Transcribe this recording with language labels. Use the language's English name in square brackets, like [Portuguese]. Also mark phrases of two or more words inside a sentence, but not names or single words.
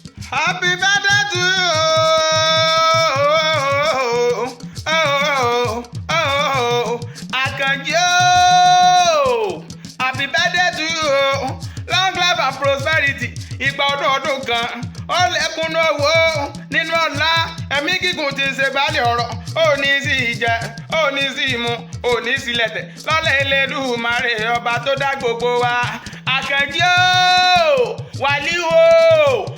[English] Happy birthday to you. [Yoruba] Àkànjí o. [English] Happy birthday to you. Long life and prosperity. [Yoruba] Ìgbà ọdún ọdún kan. Ó lẹ́kùn ní owó nínú ọlá. Ẹ̀mí gígùn ti ṣe baálé ọ̀rọ̀. Ó ní sí ìjẹ, ó ní sí ìmu, ó ní sí lẹ̀tẹ̀. Lọ́lá Elédùmarè ọba tó dá gbogbo wa. Àkànjí o. Wàlí o.